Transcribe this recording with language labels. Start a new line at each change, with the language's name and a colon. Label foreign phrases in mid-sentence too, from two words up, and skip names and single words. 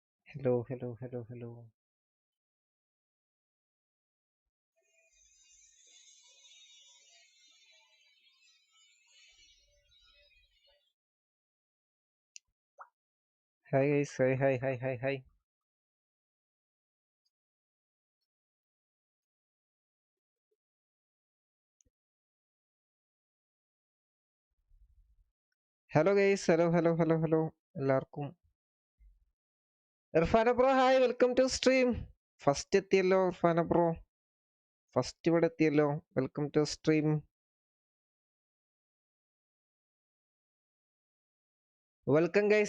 English: Hello, hello, hello, hello. Hi guys, hi, hi, hi, hi, hi. Hello guys, hello, hello, hello, hello. എല്ലാവർക്കും Irfana bro hi, welcome to stream.
Malayalam: ഫസ്റ്റ് എത്തിയല്ലോ ഇർഫാന ബ്രോ, ഫസ്റ്റ് ഇവിടെ എത്തിയല്ലോ.
English: welcome to stream. welcome guys.